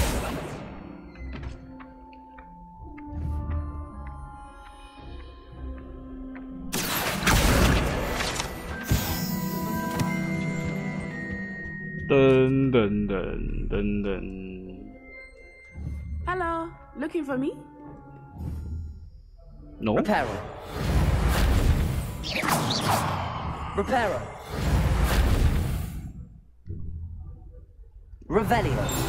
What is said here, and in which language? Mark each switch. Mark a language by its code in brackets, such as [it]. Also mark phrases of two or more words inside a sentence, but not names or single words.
[en] Dun dun dun dun dun. Hello, looking for me? No. Reparo. Reparo. Revelio.